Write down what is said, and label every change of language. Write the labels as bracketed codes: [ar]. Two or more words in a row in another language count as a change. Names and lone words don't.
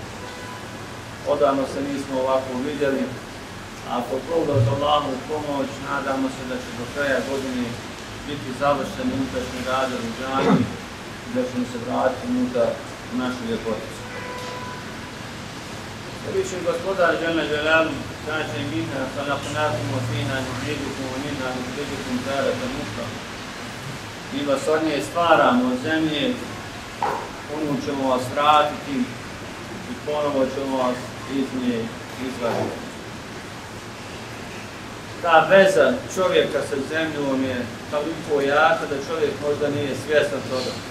[bs] Odavno se nismo ovako vidjeli, a po pogledu za Allahu pomoć, nadamo se da će do kraja godine biti završeni unutrašnji radovi u džami i da ćemo se vratiti unutar u našu ljepoticu. Višem gospodar Đele Đelalu kaže [ar] منها خلقناكم وفيها نعيدكم ومنها نخرجكم تارة أخرى. [bs] Mi vas od nje stvaramo od zemlje, u nju ćemo vas vratiti i ponovo ćemo vas iz nje izvaditi. Ta veza čovjeka sa zemljom je toliko jaka da čovjek možda nije svjestan toga.